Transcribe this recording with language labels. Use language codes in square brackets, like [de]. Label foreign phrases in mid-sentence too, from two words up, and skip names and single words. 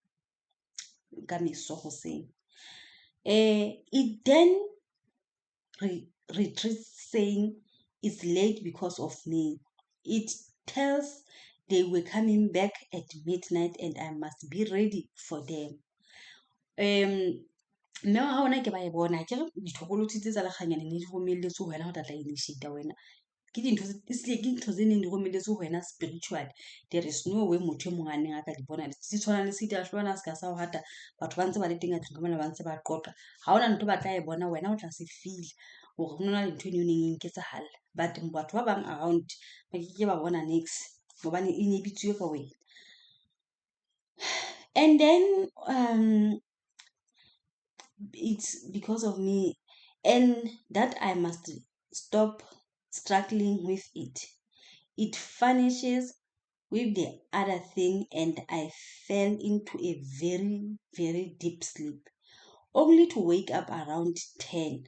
[en] It then retreats saying it's late because of me. It tells they were coming back at midnight and I must be ready for them. [st] Mme wa hona ke ba e bona ke re dithokolothi tse tsa lekganyane ne di romelletse ho wena ho tla initiate wena ke dintho tse neng di romelletse ho wena spiritual. [en] There is no way [st] motho e mong a neng a ka di bona di tshwana le sita hlwana ska sa ho hata batho ba ntse ba le teng a tlung ka mona ba ntse ba qoqa ha hona ntho ba tla e bona wena o tla se feel hore ho na le ntho e neng e nketsahala but batho ba bang around ba ke ba bona next hobane e ne bitswe ka wena. [en] And then it's because of me and that I must stop struggling with it. It vanishes with the other thing and I fell into a very, very deep sleep, only to wake up around 10.